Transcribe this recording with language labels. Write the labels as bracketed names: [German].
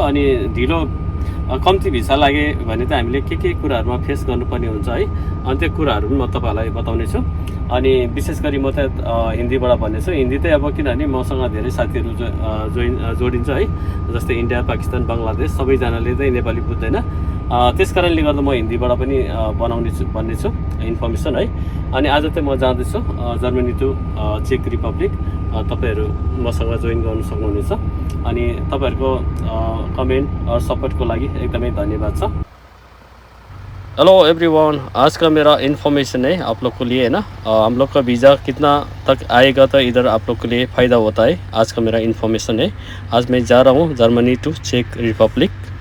[Nepali] अनि ढिलो कम्ती भिसा लागे भने चाहिँ हामीले के कुराहरूमा फेस गर्नुपर्ने हुन्छ है। अनि त्यो कुराहरू पनि म तपाईँहरूलाई बताउने छु। अनि विशेष गरी म त हिन्दीबाट भन्नेछु। हिन्दी चाहिँ अब किनभने मसँग धेरै साथीहरू जोडिन्छ है, जस्तै इन्डिया, पाकिस्तान, बङ्गलादेश, सबैजनाले चाहिँ नेपाली बुझ्दैन। त्यस कारणले गर्दा म हिन्दीबाट पनि भन्ने छु इन्फर्मेसन है। अनि आज चाहिँ म जाँदैछु जर्मनी टु चेक रिपब्लिक। तपाईँहरू मसँग जोइन गर्नु सक्नुहुनेछ। अनि तपाईँहरूको कमेन्ट और सपोर्टको लागि एकदमै धन्यवाद छ। [Hindi] हेलो एवरीवन, आज का मेरा इन्फॉर्मेशन है आप लोग के लिए है ना। हम लोग का वीज़ा कितना तक आएगा तो इधर आप लोग के लिए फ़ायदा होता है। आज का मेरा इन्फॉर्मेशन है। आज मैं जा रहा हूँ जर्मनी टू चेक रिपब्लिक।